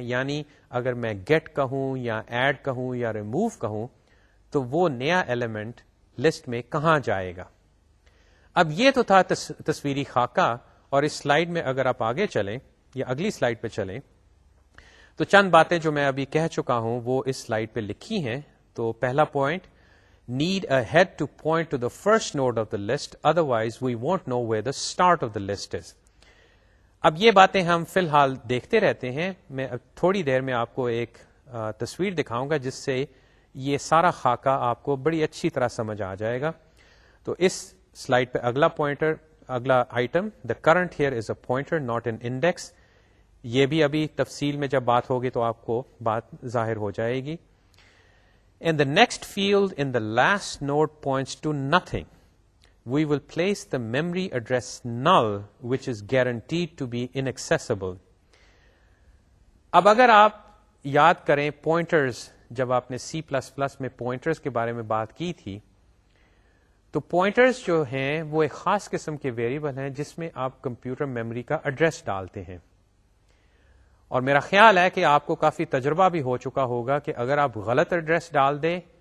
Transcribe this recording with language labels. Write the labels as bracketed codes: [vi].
[ur] یعنی اگر میں گیٹ کہوں یا ایڈ کہوں یا ریموو کہوں تو وہ نیا ایلیمنٹ لسٹ میں کہاں جائے گا. اب یہ تو تھا تصویری خاکہ، اور اس سلائیڈ میں اگر آپ آگے چلیں یا اگلی سلائیڈ پہ چلیں تو چند باتیں جو میں ابھی کہہ چکا ہوں وہ اس سلائیڈ پہ لکھی ہیں. تو پہلا point, [en] need a head to point to the first node of the list, otherwise we won't know where the start of the list is. [ur] اب یہ باتیں ہم فی الحال دیکھتے رہتے ہیں. میں تھوڑی دیر میں آپ کو ایک تصویر دکھاؤں گا جس سے یہ سارا خاکہ آپ کو بڑی اچھی طرح سمجھ آ جائے گا. تو اس سلائیڈ پہ اگلا item, [en] the current here is a pointer not an index. [ur] یہ بھی ابھی تفصیل میں جب بات ہوگی تو آپ کو بات ظاہر ہو جائے گی. [en] And the next field in the last node points to nothing. We will place the memory address null, which is guaranteed to be inaccessible. [ur] اب اگر آپ یاد کریں پوائنٹرز، جب آپ نے C++ میں پوائنٹرز کے بارے میں بات کی تھی، تو پوائنٹرز جو ہیں وہ ایک خاص قسم کے ویریبل ہیں جس میں آپ کمپیوٹر میموری کا ایڈریس ڈالتے ہیں. اور میرا خیال ہے کہ آپ کو کافی تجربہ بھی ہو چکا ہوگا کہ اگر آپ غلط ایڈریس ڈال دیں